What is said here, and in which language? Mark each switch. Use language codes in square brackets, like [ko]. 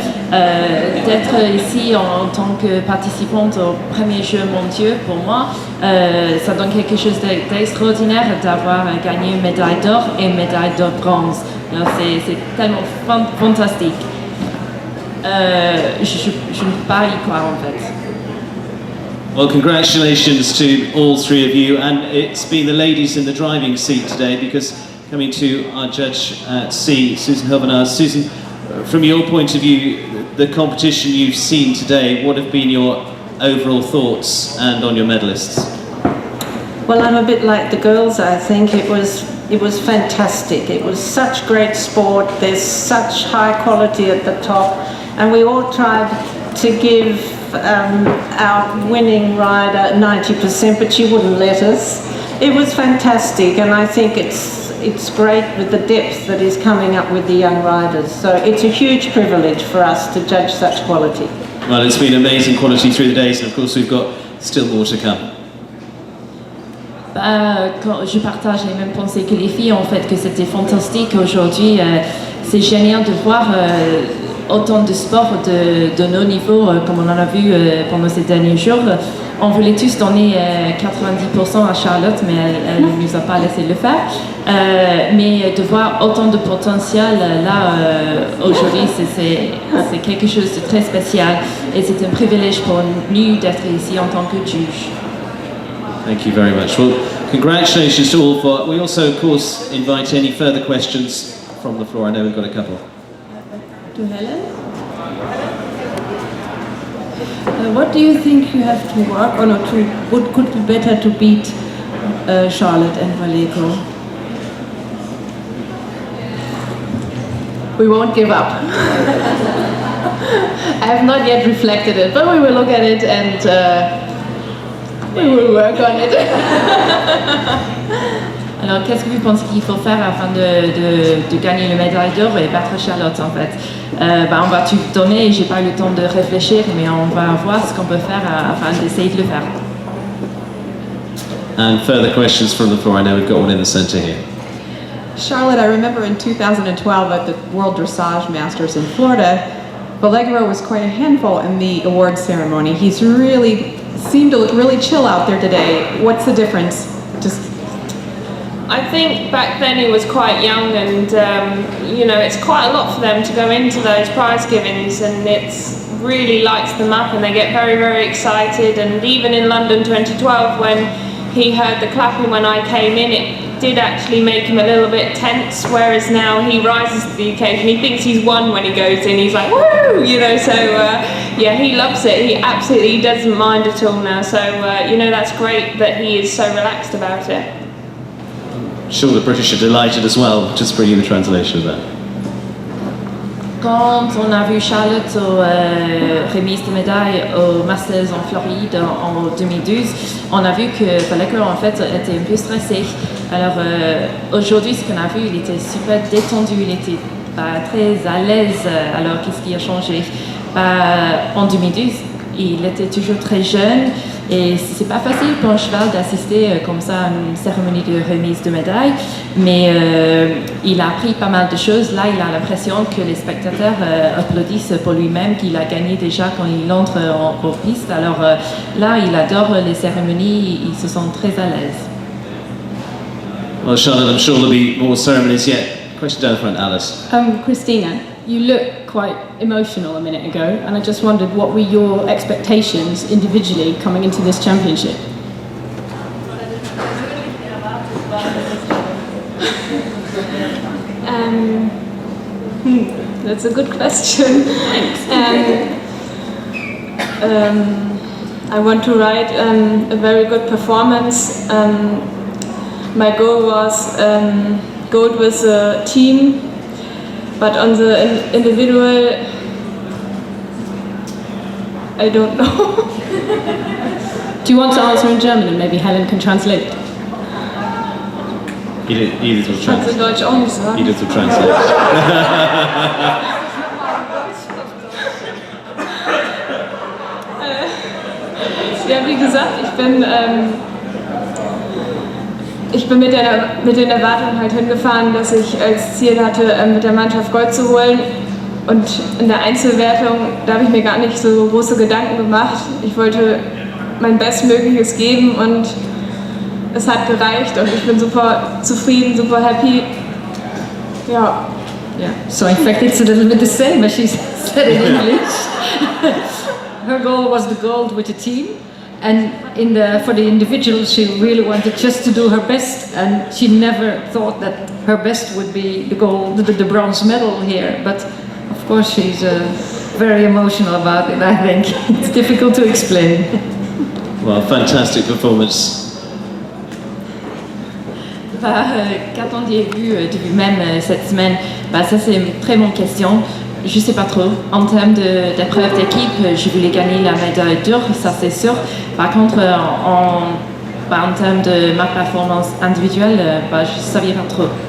[fr] D'être ici en tant que participante au premier Jeux mondiaux, pour moi, ça donne quelque chose d'extraordinaire d'avoir gagné une médaille d'or et une médaille de bronze. Alors, c'est tellement fantastique. Je ne peux pas y croire en fait. [en] Well, congratulations to all 3 of you, and it's been the ladies in the driving seat today, because coming to our judge at C, Susan Hovenard. Susan, from your point of view, the competition you've seen today, what have been your overall thoughts and on your medalists? Well, I'm a bit like the girls. I think it was fantastic. It was such great sport. There's such high quality at the top, and we all tried to give our winning rider 90%, but she wouldn't let us. It was fantastic, and I think it's great with the depth that is coming up with the young riders. So it's a huge privilege for us to judge such quality. Well, it's been amazing quality through the days, and of course we've got still more to come. [fr] Je partage les mêmes pensées que les filles, en fait, que c'était fantastique aujourd'hui. C'est génial de voir autant de sports de nos niveaux, comme on en a vu pendant ces derniers jours. On voulait tous donner 90% à Charlotte, mais elle ne nous a pas laissé le faire. Mais de voir autant de potentiel là aujourd'hui, c'est quelque chose de très spécial. Et c'est un privilège pour nous d'être ici en tant que juge. [en] Thank you very much. Well, congratulations to all. We also, of course, invite any further questions from the floor. I know we've got a couple. To Helen. What do you think you have to work on, or what could be better to beat Charlotte and Vallejo? We won't give up. I have not yet reflected it, but we will look at it and we will work on it. [fr] Alors, qu'est-ce que vous pensez qu'il faut faire afin de gagner le médaille d'or et battre Charlotte, en fait? On va tout donner, j'ai pas eu le temps de réfléchir, mais on va voir ce qu'on peut faire afin d'essayer de le faire. [en] And further questions from the floor. I know we've got one in the centre here. Charlotte, I remember in 2012 at the World Dressage Masters in Florida, Vallegro was quite a handful in the award ceremony. He's really seemed to look really chill out there today. What's the difference? I think back then he was quite young, and it's quite a lot for them to go into those prize givings, and it's really lights them up and they get very, very excited. And even in London 2012, when he heard the clapping when I came in, it did actually make him a little bit tense, whereas now he rises to the occasion. He thinks he's won when he goes in, he's like, woo, he loves it. He doesn't mind at all now, so that's great that he is so relaxed about it. I'm sure the British are delighted as well. Just bring you the translation of that. [fr] Quand on a vu Charlotte aux remises de médailles au Masters en Floride en 2012, on a vu que Vallegro en fait était un peu stressé. Alors aujourd'hui, ce qu'on a vu, il était super détendu, il était très à l'aise. Alors qu'est-ce qui a changé? En 2012, il était toujours très jeune et c'est pas facile pour un cheval d'assister comme ça à une cérémonie de remise de médailles, mais il a appris pas mal de choses. Là, il a l'impression que les spectateurs applaudissent pour lui-même, qu'il a gagné déjà quand il entre en piste. Alors là, il adore les cérémonies, il se sent très à l'aise. [en] Well, Charlotte, I'm sure there'll be more ceremonies yet. Question down the front, Alice. Christina, you look quite emotional a minute ago, and I just wondered what were your expectations individually coming into this championship? That's a good question. I want to ride a very good performance. My goal was gold with the team, but on the individual, I don't know. Do you want to answer in German and maybe Helen can translate? Edith will [de] Kannst du [en] translate. [de] Deutsch auch nicht sagen? [en] Edith will translate. [de] Ja, wie gesagt, ich bin mit den Erwartungen halt hingefahren, dass ich als Ziel hatte, mit der Mannschaft Gold zu holen. Und in der Einzelwertung, da habe ich mir gar nicht so große Gedanken gemacht. Ich wollte mein Bestmögliches geben und es hat gereicht und ich bin super zufrieden, super happy. Ja. [en] Yeah. So in fact it's a little bit the same as she said in English. Her goal was the gold with the team, and for the individual she really wanted just to do her best, and she never thought that her best would be the gold, the bronze medal here. But of course she's very emotional about it, I think. It's difficult to explain. Well, fantastic performance. [fr] Qu'attendiez-vous de vous-même cette semaine? Ça c'est une très bonne question. Je sais pas trop. En termes d'épreuve d'équipe, je voulais gagner la médaille d'or, ça c'est sûr. Par contre, en termes de ma performance individuelle, je ne savais pas trop.